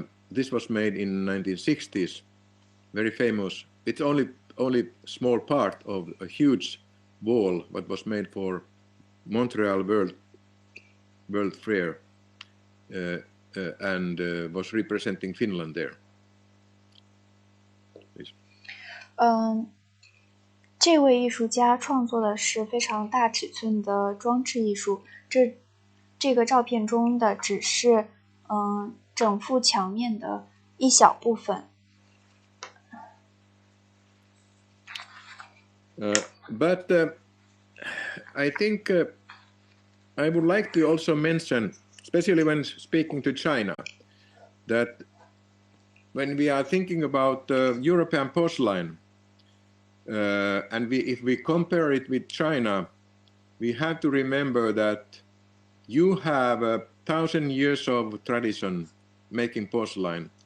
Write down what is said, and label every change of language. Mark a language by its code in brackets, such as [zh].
[en] This was made in 1960s, very famous. It's only small part of a huge wall what was made for Montreal World Fair and was representing Finland there. [zh] 这位艺术家创作的是非常大尺寸的装置艺术，这个照片中的只是整幅墙面的一小部分。 [en] But I think I would like to also mention, especially when speaking to China, that when we are thinking about European porcelain, and if we compare it with China, we have to remember that you have 1,000 years of tradition making porcelain.